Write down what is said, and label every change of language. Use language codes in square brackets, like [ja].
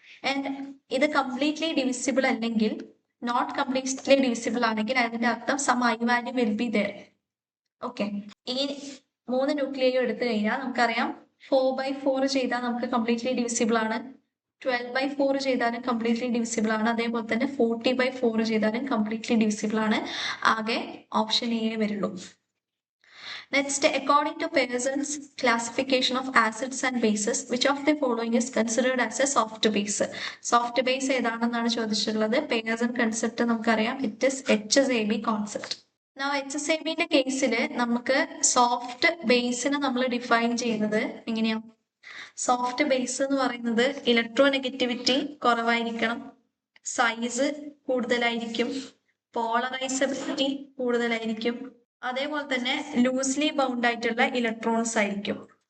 [ml] And ഇത് completely divisible അല്ലെങ്കിൽ not completely divisible ആണെങ്കിൽ അതിന്റെ അർത്ഥം [en] Some I value will be there. [ml] Okay, ഈ 3 ന്യൂക്ലിയയും എടുത്തു കഴിഞ്ഞാൽ നമുക്കറിയാം 4/4 ചെയ്താൽ നമുക്ക് കംപ്ലീറ്റ്ലി ഡിവിസിബിൾ ആണ്, 12/4 ചെയ്താലും കംപ്ലീറ്റ്ലി ഡിവിസിബിൾ ആണ്, അതേപോലെ തന്നെ 40/4 ചെയ്താലും കംപ്ലീറ്റ്ലി ഡിവിസിബിൾ ആണ്. ആകെ ഓപ്ഷൻ എ വരുള്ളൂ. [en] Next, according to Pearson's classification of acids and bases, which of the following is considered as a soft base? [ml] Soft base ഏതാണെന്നാണ് ചോദിച്ചിട്ടുള്ളത്. [en] Pearson concept [ml] നമുക്കറിയാം, [en] it is HSAB concept. [ml] Now HSABന്റെ കേസിൽ നമുക്ക് soft ബേസിനെ നമ്മൾ define ചെയ്യുന്നത് എങ്ങനെയാണ്? Soft base എന്ന് പറയുന്നത് electronegativity കുറവായിരിക്കണം, സൈസ് കൂടുതലായിരിക്കും, പോളറൈസബിലിറ്റി കൂടുതലായിരിക്കും, അതേപോലെ തന്നെ ലൂസ്ലി ബൗണ്ട് ആയിട്ടുള്ള ഇലക്ട്രോൺസ് ആയിരിക്കും.